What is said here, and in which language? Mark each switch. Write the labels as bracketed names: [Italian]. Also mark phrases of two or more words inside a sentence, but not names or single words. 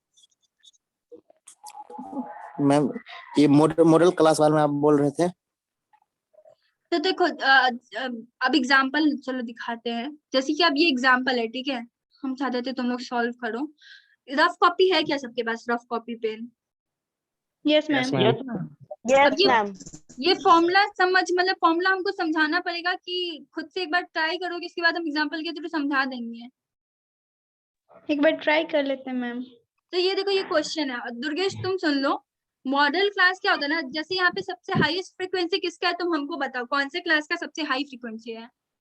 [Hindi] मैम ये [English] model class [Hindi] वाले में आप बोल रहे थे। तो देखो अब एग्जाम्पल चलो दिखाते हैं, जैसे कि अब ये एग्जाम्पल है, ठीक है, हम चाहते थे तुम लोग सॉल्व करो। [English] rough copy [Hindi] है क्या सबके पास? [English] rough copy pen? Yes, Yes, ma'am. ma'am. yes ma'am. Yes, [Hindi] अब [English] ma'am. [Hindi] ये फॉर्मूला मतलब फॉर्मूला हमको समझाना पड़ेगा कि खुद से एक बार ट्राई करोगे, इसके बाद हम एग्जाम्पल के थ्रू समझा देंगे। एक बार ट्राई कर लेते हैं, मैम। तो ये देखो, ये क्वेश्चन है, दुर्गेश तुम सुन लो। [English] model class [Hindi] क्या होता है ना, जैसे यहाँ पे सबसे [English] highest frequency [Hindi] किसका है, तुम हमको बताओ कौन से क्लास का सबसे [English] high frequency [Hindi] है?